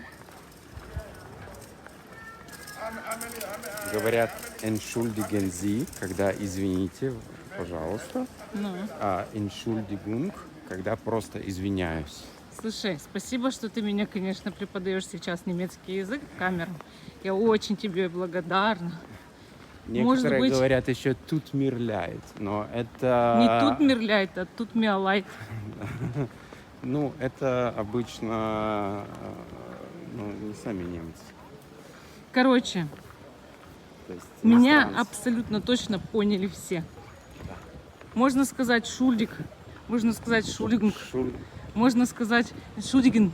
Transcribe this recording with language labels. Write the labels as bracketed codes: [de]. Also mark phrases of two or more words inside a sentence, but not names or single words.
[ru] Говорят [de] «entschuldigen Sie», [ru] когда «извините, пожалуйста», Ну. а «entschuldigung», когда просто «извиняюсь». Слушай, спасибо, что ты меня, конечно, преподаешь сейчас немецкий язык в камеру. Я очень тебе благодарна. Некоторые быть, говорят еще [de] «tut mir leid», [ru] но это... Не [de] tut mir leid, [ru] а [de] tut mir leid. [ru] Ну, это обычно не сами немцы. Короче, То есть меня иностранцы. абсолютно точно поняли все. Можно сказать шульдик, можно сказать шулигунг, можно сказать шульдиген.